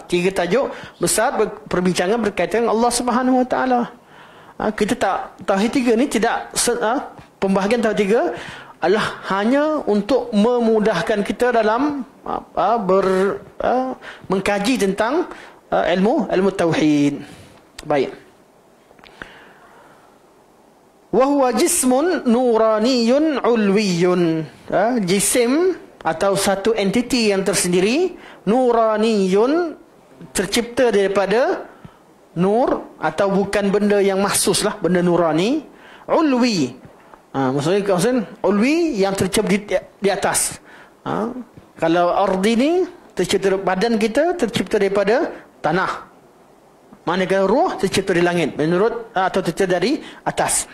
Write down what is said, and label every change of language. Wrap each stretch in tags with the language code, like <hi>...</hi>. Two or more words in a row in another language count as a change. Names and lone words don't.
<ms>Tiga tajuk besar perbincangan berkaitan dengan Allah</ms> <ar>Subhanahu Wa Taala.</ar> <ms>Kita tak, Tauhid 3 ni tidak, pembahagian Tauhid 3 adalah hanya untuk memudahkan kita dalam mengkaji tentang ilmu Tauhid. Baik.</ms> <ar>Wa huwa jismun nuraniyun ulwiyun.</ar> <ms>Jisim atau satu entiti yang tersendiri, nuraniyun, tercipta daripada nur, atau bukan benda yang mahsus lah, benda nurani. Ulwi, maksudnya ulwi yang tercipta di atas. Kalau ardi ni tercipta, badan kita tercipta daripada tanah, manakala ruh tercipta di langit, menurut atau tercipta dari atas.</ms>